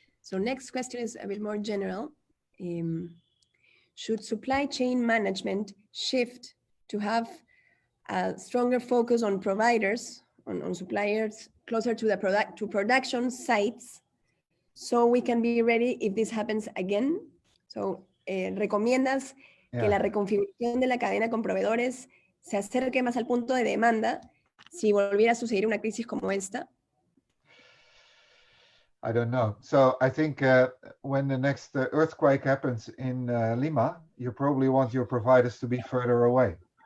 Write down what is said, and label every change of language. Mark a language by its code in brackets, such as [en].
[en] So next question is a bit more general. Should supply chain management shift to have a stronger focus on providers, on suppliers closer to the production sites, so we can be ready if this happens again? [es] So, ¿recomiendas que la reconfiguración de la cadena con proveedores se acerque más al punto de demanda si volviera a suceder una crisis como esta? [en] I don't know. So I think when the next earthquake happens in Lima, you probably want your providers to be further away.